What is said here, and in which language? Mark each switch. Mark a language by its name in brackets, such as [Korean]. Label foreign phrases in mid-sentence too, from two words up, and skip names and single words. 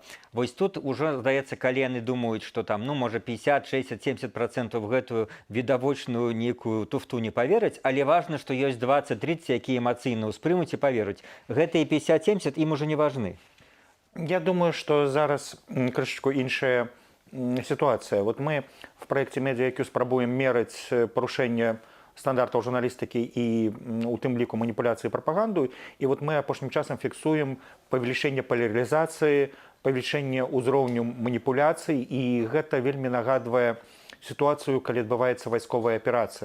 [Belarusian] Вось тут ужо, здаецца, калі яны думаюць, што там, можа, 50, 60, 70% гэтую відавочную нейкую туфту не павераць, але важна, што ёсць 20-30, якія эмацыйна ўспрымуць і паверуць. Гэтыя 50-70 ім ужо не важны. Я думаю, што зараз крышачку іншая ситуация. [Russian] Мы в проекте [Belarusian] Media IQ спрабуем мераць парушэнне стандартаў журналістыкі і у тым ліку маніпуляцыі прапаганду. І мы апошнім часам фіксуем павелічэнне палярызацыі, павелічэнне ўзроўню маніпуляцый, і гэта вельмі нагадвае сітуацыю, калі адбываецца вайсковая аперацыя.